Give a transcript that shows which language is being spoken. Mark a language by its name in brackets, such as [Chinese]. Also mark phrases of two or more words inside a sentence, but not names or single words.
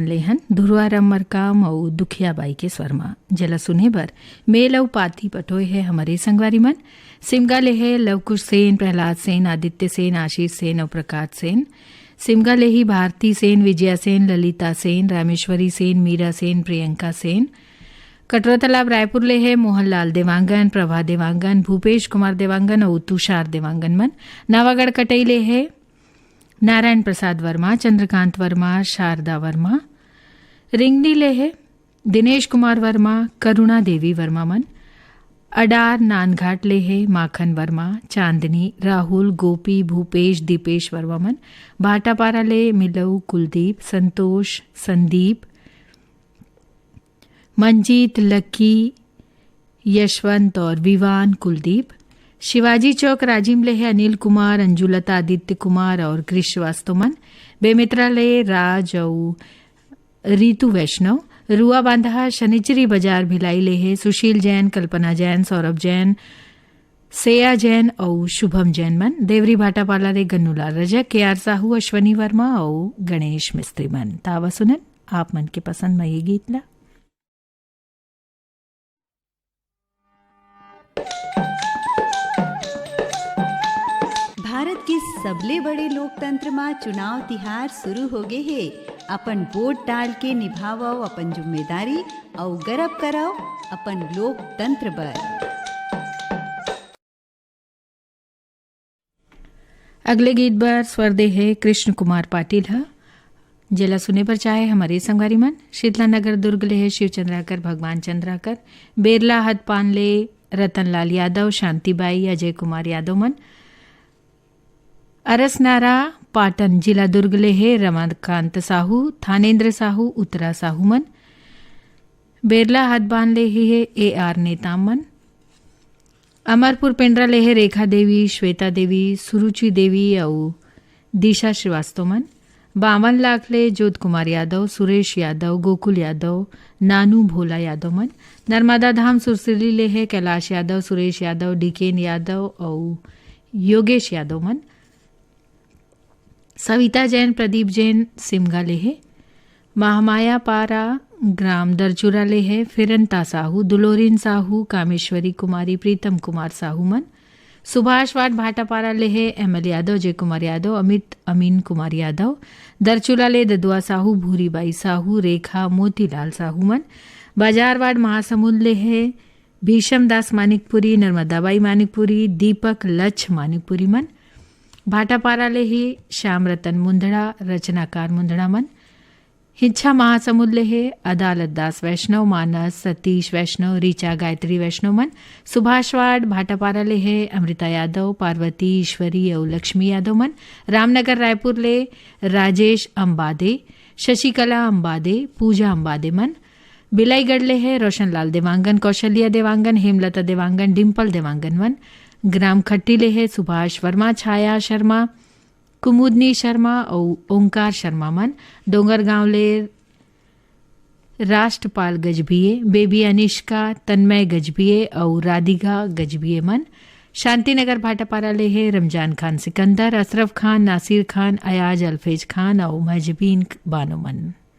[Chhattisgarhi] ले हन धुरवा रमर काम और दुखिया बाई के स्वर में जला सुने बर मेल और पाती पटोय है हमारे संगवारी मन। सिमगा ले है लवकुश सेन, प्रहलाद सेन, आदित्य सेन, आशीष सेन और प्रकाश सेन। सिमगा ले ही भारती सेन, विजया सेन, ललिता सेन, रामेश्वरी सेन, मीरा सेन, प्रियंका सेन। कटरा तालाब रायपुर ले है मोहनलाल देवांगन, प्रभा देवांगन, भूपेश कुमार देवांगन और तुषार देवांगन मन। नावागढ़ कटई ले है नारायण प्रसाद वर्मा, चंद्रकांत वर्मा, शारदा वर्मा। रिंगनी ले है दिनेश कुमार वर्मा, करुणा देवी वर्मा मन। अडार नानघाट ले है माखन वर्मा, चांदनी, राहुल, गोपी, भूपेश, दीपेश वर्मा मन। भाटापारा ले मिलऊ, कुलदीप, संतोष, संदीप, मंजीत, लक्की, यशवंत और विवान कुलदीप। शिवाजी चौक राजीव ले है अनिल कुमार, अंजुलता, आदित्य कुमार और कृष श्रीवास्तव मन। बेमित्रा ले राज और रीतु वैष्णव। रुआ बांधा शनिचरी बाजार भिलाई ले है सुशील जैन, कल्पना जैन, सौरभ जैन, सेया जैन और शुभम जैन मन। देवरी भाटापाला ले गन्नूलाल रजक, केआर साहू, अश्वनी वर्मा और गणेश मिस्त्री मन। तावा सुनन आप मन के पसंद में ये गीत ला। भारत के सबले बड़े लोकतंत्र में चुनाव तिहार शुरू हो गए है। अपन वोट डाल के निभाओ अपन जिम्मेदारी और गर्व कराओ अपन लोकतंत्र पर। अगले गीत पर स्वर दे है कृष्ण कुमार पाटिल है जेला सुने पर चाहे हमारे संगवारी मन। शीतला नगर दुर्ग ले है शिव चंद्राकर, भगवान चंद्राकर। बेरला हदपान ले रतनलाल यादव, शांतिबाई, अजय कुमार यादव मन। अरसनारा पाटन जिला दुर्ग ले है रमाकांत साहू, थानेन्द्र साहू, उत्तरा साहू मन। बेरला हदबान ले है AR नेताम मन। अमरपुर पेंड्रा ले है रेखा देवी, श्वेता देवी, सुरुचि देवी और दिशा श्रीवास्तव मन। 52 लाख ले जोत कुमार यादव, सुरेश यादव, गोकुल यादव, नानू भोला यादव मन। नर्मदा धाम सुरसिली ले है कैलाश यादव, सुरेश यादव, डीकेन यादव और योगेश यादव मन। सविता जैन, प्रदीप जैन सिमगा ले है। महामाया पारा ग्राम दरचुरा ले है फिरंता साहू, दुलोरिन साहू, कामेश्वरी कुमारी, प्रीतम कुमार साहू मन। सुभाष वाट भाटापारा ले है ML यादव, जय कुमार यादव, अमित अमीन कुमार यादव। दरचुला ले ददुआ साहू, भूरीबाई साहू, रेखा मोतीलाल साहू मन। बाजार वार्ड महासमुंद ले है भीषम दास मानिकपुरी, नर्मदाबाई मानिकपुरी, दीपक लक्ष मानिकपुरी मन। भाटापारा ले ही श्याम रतन मुंदड़ा, रचनाकार मुंदड़ा मन। हिच्छा महासमुद ले है अदालत दास वैष्णव, मानस सतीश वैष्णव, रीचा गायत्री वैष्णव मन। सुभाषवाड़ भाटापारा ले है अमृता यादव, पार्वती, ईश्वरी और लक्ष्मी यादव मन। रामनगर रायपुर ले राजेश अंबादे, शशिकला अंबादे, पूजा अंबादे मन। बिलाईगढ़ ले है रोशनलाल देवांगन, कौशल्या देवांगन, हेमलता देवांगन, डिम्पल देवांगन मन। ग्राम खट्टी ले है सुभाष वर्मा, छाया शर्मा, कुमुदनी शर्मा और ओंकार शर्मा मन। डोंगर गांव ले राष्ट्रपाल गजभिये, बेबी अनिष्का, तन्मय गजभिये और राधिका गजभिये मन। शांतिनगर भाटापारा ले है रमजान खान सिकंदर, अशरफ खान, नासिर खान, अयाज अल्फेज खान और महजबीन बानो मन।